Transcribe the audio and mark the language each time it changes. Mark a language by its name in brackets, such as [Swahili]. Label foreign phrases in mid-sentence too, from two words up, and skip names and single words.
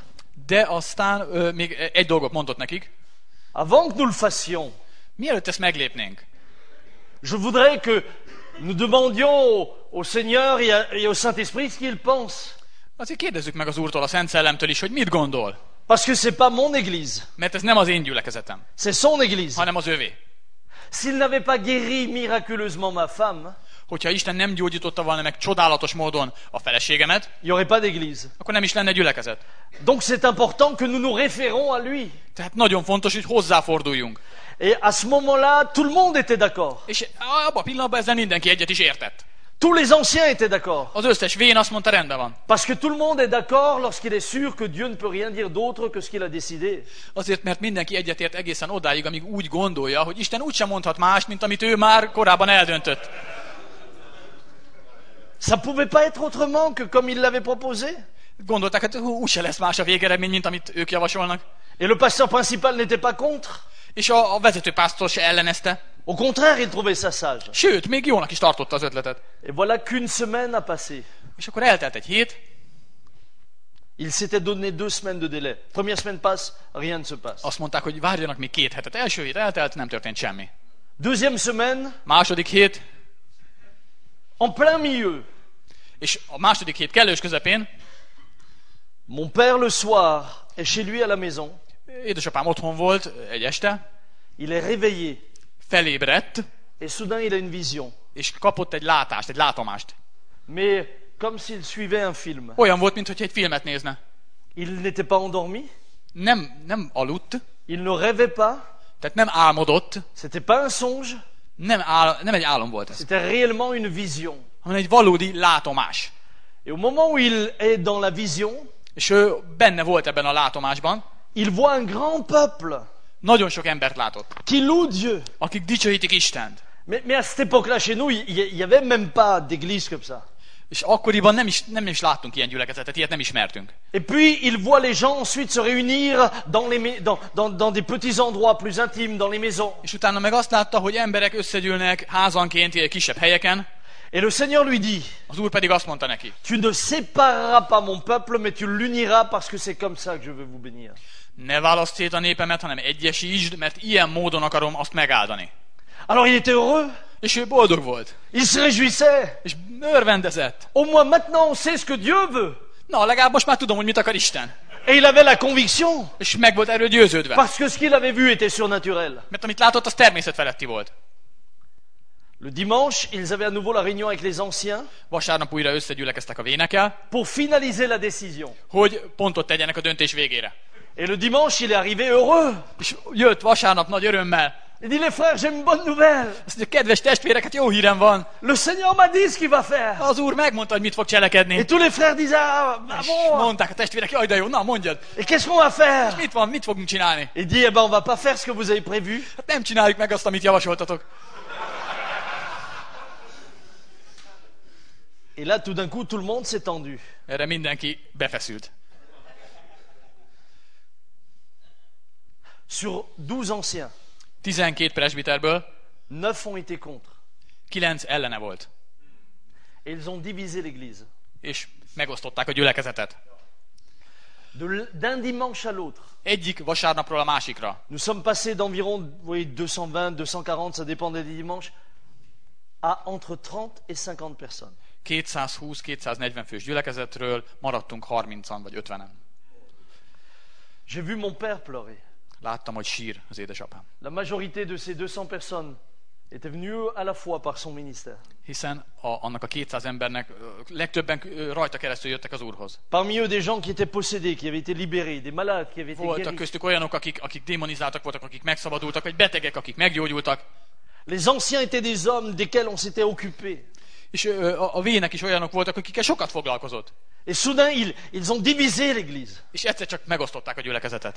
[Hungarian] De aztán még egy dolgot mondott nekik. [French] avant que nous le fassions, [Hungarian] Mielőtt ezt meglépnénk, [French] je voudrais que nous demandions au Seigneur et au Saint-Esprit ce qu'il pense. [Hungarian] azért kérdezzük meg az Úrtól, a Szent Szellemtől is, hogy mit gondol. [French] Parce que c'est pas mon église, [Hungarian] Mert ez nem az én gyülekezetem, [French] c'est son église. [Hungarian] hanem az övé. [French] S'il n'avait pas guéri miraculeusement ma femme, [Hungarian] Hogyha Isten nem gyógyította volna meg csodálatos módon a feleségemet, [French] il n'y aurait pas d'église. [Hungarian] akkor nem is lenne gyülekezet. [French] Donc c'est important que nous nous référons à lui. [Hungarian] Tehát nagyon fontos, hogy hozzáforduljunk. [French] Et à ce moment-là, tout le monde était d'accord. [Hungarian] És abban a pillanatban ezzel mindenki egyet is értett. [French] Tous les anciens étaient d'accord. [Hungarian] Az összes vén azt mondta, rendben van. [French] Parce que tout le monde est d'accord lorsqu'il est sûr que Dieu ne peut rien dire d'autre que ce qu'il a décidé. [Hungarian] Azért, mert mindenki egyetért egészen odáig, amíg úgy gondolja, hogy Isten úgysem mondhat mást, mint amit ő már korábban eldöntött. [French] Ça ne pouvait pas être autrement que comme il l'avait proposé. [Hungarian] Gondolták, hát úgyse lesz más a végeredmény, mint amit ők javasolnak. [French] Et le pasteur principal n'était pas contre. [Hungarian] És a vezetőpásztor se ellenezte. [French] Au contraire, il trouvait ça sage. [Hungarian] Sőt, még jónak is tartotta az ötletet. [French] Et voilà qu'une semaine a passé. [Hungarian] És akkor eltelt egy hét, [French] Il s'était donné 2 semaines de délai. Première semaine passe, rien ne se passe. [Hungarian] azt mondták, hogy várjanak még 2 hetet. Első hét eltelt, nem történt semmi. [French] Deuxième semaine, [Hungarian] Második hét, [French] en plein milieu. [Hungarian] és a második hét kellős közepén [French] Mon père le soir est chez lui à la maison. [Hungarian] édesapám otthon volt egy este, [French] Il est réveillé. [Hungarian] felébredt, [French] Et soudain, il a une vision. [Hungarian] és kapott egy látást, egy látomást. [French] Mais comme s'il suivait un film. [Hungarian] Olyan volt, mintha egy filmet nézne. [French] Il n'était pas endormi. [Hungarian] Nem aludt, [French] Il ne rêvait pas. [Hungarian] tehát nem álmodott, [French] C'était pas un songe. [Hungarian] nem egy álom volt ez, [French] C'était réellement une vision. [Hungarian] hanem egy valódi látomás. [French] Et au moment où il est dans la vision, [Hungarian] És ő benne volt ebben a látomásban, [French] il voit un grand peuple [Hungarian] nagyon sok embert látott, [French] qui loue Dieu. [Hungarian] akik dicsőítik Istent. [French] Mais à cette époque-là, chez nous, il y avait même pas d'église comme ça. [Hungarian] És akkoriban nem is láttunk ilyen gyülekezetet, ilyet nem ismertünk. [French] Et puis, il voit les gens ensuite se réunir dans des petits endroits plus intimes, dans les maisons. [Hungarian] És utána meg azt látta, hogy emberek összegyűlnek házanként, ilyen kisebb helyeken, [French] Et le Seigneur lui dit, [Hungarian] az Úr pedig azt mondta neki, [French] tu ne sépareras pas mon peuple, mais tu l'uniras parce que c'est comme ça que je veux vous bénir. [Hungarian] Ne válaszd szét a népemet, hanem egyesítsd, mert ilyen módon akarom azt megáldani. [French] Alors il était heureux, [Hungarian] És ő boldog volt. [French] il se réjouissait. [Hungarian] És örvendezett. [French] Au moins maintenant on sait ce que Dieu veut. [Hungarian] Na, legalább most már tudom, hogy mit akar Isten. [French] Et il avait la conviction, [Hungarian] És meg volt erről győződve. [French] parce que ce qu'il avait vu était surnaturel. [Hungarian] Mert amit látott, az természetfeletti volt. [French] Le dimanche, ils avaient à nouveau la réunion avec les anciens [Hungarian] Vasárnap újra összegyülekeztek a vénekkel, [French] pour finaliser la décision. [Hungarian] hogy pontot tegyenek a döntés végére. [French] Et le dimanche, il est arrivé heureux. [Hungarian] És jött vasárnap nagy örömmel. [French] Il dit, les frères, j'ai une bonne nouvelle. [Hungarian] Azt mondja, kedves testvérek, hát jó hírem van. [French] Le Seigneur m'a dit ce qu'il va faire. [Hungarian] Az Úr megmondta, hogy mit fog cselekedni. [French] Et tous les frères disaient, ah [Hungarian] És [French] bon, [Hungarian] mondták a testvérek, jaj, de jó, na mondjad. [French] et qu'est-ce qu'on va faire? [Hungarian] Mit van, mit fogunk csinálni? [French] Il dit, eh ben, on va pas faire ce que vous avez prévu. [Hungarian] Hát nem csináljuk meg azt, amit javasoltatok. [French] Et là, tout d'un coup, tout le monde s'est tendu. [Hungarian] Erre mindenki befeszült. [French] Sur 12 anciens, [Hungarian] 12 presbiterből [French] 9 ont été contre. [Hungarian] 9 ellene volt. [French] Et ils ont divisé l'église. [Hungarian] És megosztották a gyülekezetet. [French] D'un dimanche à l'autre. [Hungarian] Egyik vasárnapról a másikra. [French] Nous sommes passés d'environ, vous voyez, 220, 240, ça dépendait des dimanches, à entre 30 et 50 personnes. [Hungarian] 220-240 fős gyülekezetről maradtunk 30-an vagy 50-en. [French] J'ai vu mon père pleurer. [Hungarian] Láttam, hogy sír az édesapám. [French] La majorité de ces 200 personnes étaient venues à la foi par son ministère. [Hungarian] Hiszen annak a 200 embernek legtöbben rajta keresztül jöttek az Úrhoz. [French] Parmi eux des gens qui étaient possédés, qui avaient été libérés, des malades qui avaient été [Hungarian] Voltak [French] guéris. [Hungarian] köztük olyanok, akik démonizáltak voltak, akik megszabadultak, vagy betegek, akik meggyógyultak. [French] Les anciens étaient des hommes desquels on s'était occupé. [Hungarian] És a vének is olyanok voltak, akikkel sokat foglalkozott. [French] Et soudain, ils ont divisé l'église. [Hungarian] És egyszer csak megosztották a gyülekezetet.